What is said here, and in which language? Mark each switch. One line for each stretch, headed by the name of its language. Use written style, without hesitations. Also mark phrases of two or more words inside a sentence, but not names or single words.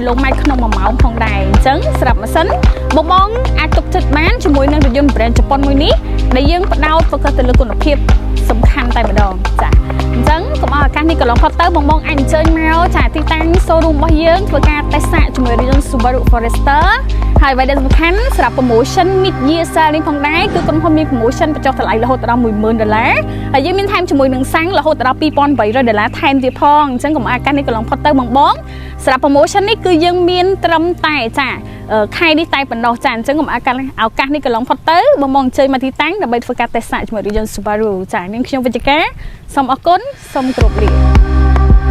Khmer: ឡូម៉ែត្រក្នុង1ម៉ោងផងដែរអញ្ចឹងសម្រាប់ម៉ាស៊ីនបងអាចទុកចិត្តបានជាមួយនឹងរថយន្ត brand ជប៉ុនមួយនេះដែលយើងផ្ដោត focus ទៅលើគុណ ភាពសំខាន់តែម្ដងចាអញ្ចឹងកុំឲ្យឱកាសនេះកន្លងផុតទៅបងអាចអញ្ជើញមកចាទីតាំង showroom របស់យើងធ្វើការតេ ស្តសាកជាមួយរថយន្ត Subaru Forester ហើយអ្វីដែលសំខាន់សម្រាប់
English: promotion mid year sale
Khmer: នេះផងដែរគឺក្រុមហ៊ុនមាន promotion បញ្ចុះតម្លៃរហូតដល់$10,000ហើយយើងមានថែមជាមួយនឹងសាំងរហូតដល់$2,800ថែមទៀតផងអញ្ចឹងកុំឲ្យឱកាសនេះកន្លងផុតទៅបងសម្រាប់ promotion នេះគឺយើងមានត្រឹមតែចាខែនេះតែប៉ុណ្ណោះចាអញ្ចឹងកុំឲ្យឱកាសនេះកន្លងផុតទៅបងអញ្ជើញមកទីតាំងដើម្បីធ្វើការតេស្តសាកជាមួយរថយន្ត Subaru ចានាងខ្ញុំវិជ្ជការសូមអរគុណសូមគោរពលា